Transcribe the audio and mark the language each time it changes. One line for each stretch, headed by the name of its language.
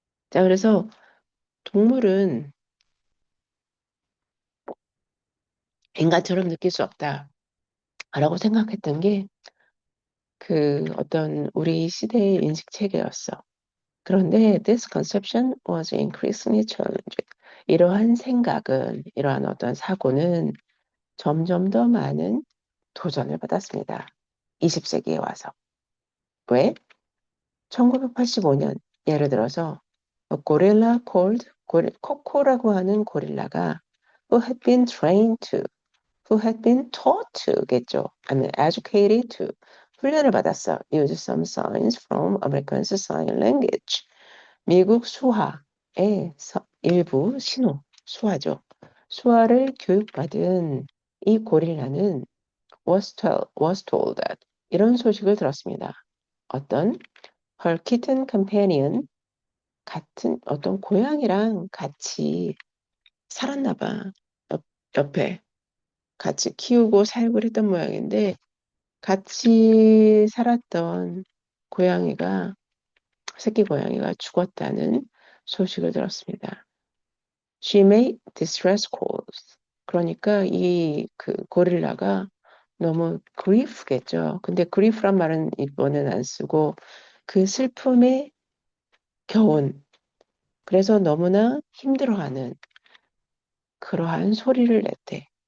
Korean: 자, 그래서 동물은 인간처럼 느낄 수 없다라고 생각했던 게 그 어떤 우리 시대의 인식 체계였어.
English: 그런데 this conception was increasingly challenging.
Korean: 이러한 생각은, 이러한 어떤 사고는 점점 더 많은 도전을 받았습니다. 20세기에 와서. 왜? 1985년 예를 들어서 고릴라
English: called
Korean: 코코라고 하는 고릴라가
English: who had been trained to, who had been taught to겠죠.
Korean: 아니면
English: educated to
Korean: 훈련을 받았어.
English: use some signs from American Sign Language.
Korean: 미국 수화의 일부 신호, 수화죠. 수화를 교육받은 이 고릴라는
English: was told that
Korean: 이런 소식을 들었습니다. 어떤
English: her kitten companion,
Korean: 같은 어떤 고양이랑 같이 살았나 봐. 옆, 옆에 같이 키우고 살고 그랬던 모양인데 같이 살았던 고양이가 새끼 고양이가 죽었다는 소식을 들었습니다.
English: She made distress calls.
Korean: 그러니까 이 그 고릴라가 너무 grief겠죠. 근데 grief란 말은 이번엔 안 쓰고 그 슬픔의 겨운 그래서 너무나 힘들어하는 그러한 소리를 냈대.